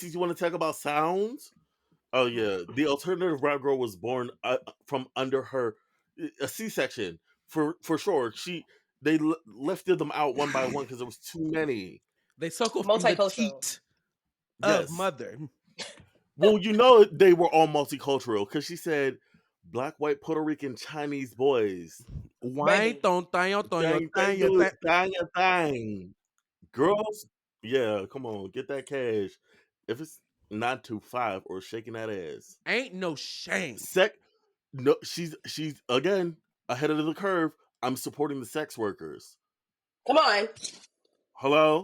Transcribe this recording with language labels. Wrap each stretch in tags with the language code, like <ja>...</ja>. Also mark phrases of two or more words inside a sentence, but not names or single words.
<en>You want to talk about sounds? Oh yeah, the alternative rap girl was born from under her a C-section for sure. They lifted them out one by one because there was too many. They suckle from the Multicultural. teat of Yes. mother. Well, you know they were all multicultural because she said black, white, Puerto Rican, Chinese boys. Wine, Baby. ton, Dang, dang, tan, tan. dang, dang. Girls, yeah, come on, get that cash. If it's 9 to 5 or shaking that ass. Ain't no shame. No, she's again ahead of the curve. I'm supporting the sex workers. Come on. Hello,</en>